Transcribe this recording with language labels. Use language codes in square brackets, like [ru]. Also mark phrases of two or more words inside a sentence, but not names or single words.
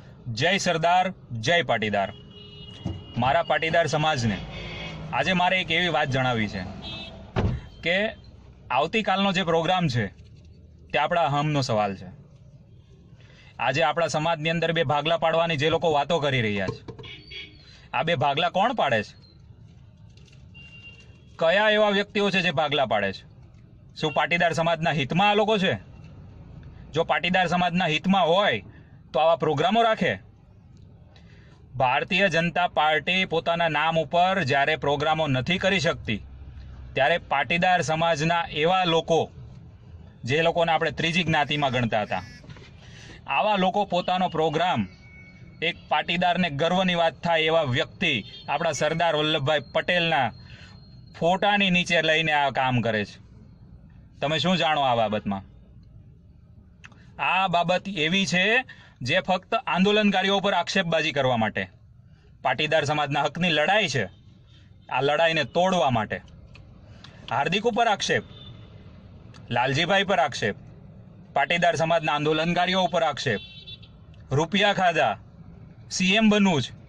[gu] જય સરદાર જય પાટીદાર। મારા પાટીદાર સમાજ ને આજ મારે એક એવી બાત જણાવી છે કે આવતી કાલનો જે પ્રોગ્રામ છે તે આપડા અહમનો સવાલ છે। આજ આપડા સમાજની અંદર બે ભાગલા પાડવાની જે લોકો વાતો કરી રહ્યા છે, આ બે ભાગલા કોણ પાડે છે? કયા એવા વ્યક્તિઓ છે જે ભાગલા પાડે છે? શું પાટીદાર સમાજના હિતમાં આ લોકો છે? જો પાટીદાર સમાજના હિતમાં હોય તો આવા પ્રોગ્રામો રાખે। ભારતીય જનતા પાર્ટી પોતાના નામ ઉપર જ્યારે પ્રોગ્રામો નથી કરી શકતી ત્યારે પાટીદાર સમાજના એવા લોકો જે લોકોને આપણે ત્રીજી જ્ઞાતિમાં ગણતા હતા, આવા લોકો પોતાનો પ્રોગ્રામ એક પાટીદારને ગર્વની વાત થાય એવા વ્યક્તિ આપણા સરદાર વલ્લભભાઈ પટેલના ફોટાની નીચે લઈને આ કામ કરે છે। તમે શું જાણો આ બાબતમાં? આ બાબત એવી છે જે ફક્ત આંદોલનકારીઓ પર આક્ષેપબાજી કરવા માટે, પાટીદાર સમાજના હકની લડાઈ છે, આ લડાઈને તોડવા માટે। હાર્દિક પર આક્ષેપ, લાલજીભાઈ પર આક્ષેપ, પાટીદાર સમાજના આંદોલનકારીઓ પર આક્ષેપ, રૂપિયા ખાધા, સીએમ બનવું જ।